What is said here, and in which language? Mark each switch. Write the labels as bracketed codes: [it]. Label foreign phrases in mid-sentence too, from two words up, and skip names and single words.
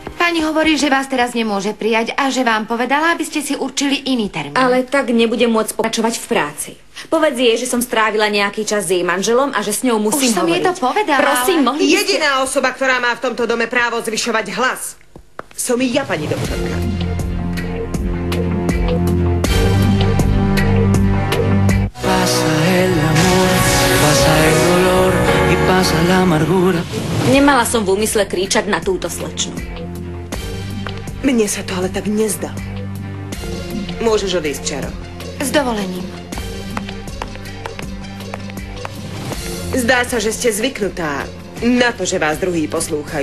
[sk] Pani hovorí, že vás teraz nemôže prijať a že vám povedala, aby ste si určili iný termín. Ale tak nebudem môcť pokračovať v práci. Povedz jej, že som strávila nejaký čas s jej manželom a že s ňou musím hovoriť. Už som jej to povedala. Prosím, mohli by ste... Jediná osoba, ktorá má v tomto dome právo zvyšovať hlas, som ja, pani doktorka. [es] Pasa el amor, pasa el dolor y pasa la amargura. [sk] Nemala som v úmysle kričať na túto slečnu. Mne sa to ale tak nezdá. Môžeš odísť, Čaro. S dovolením. Zdá sa, že ste zvyknutá na to, že vás druhí poslúchajú.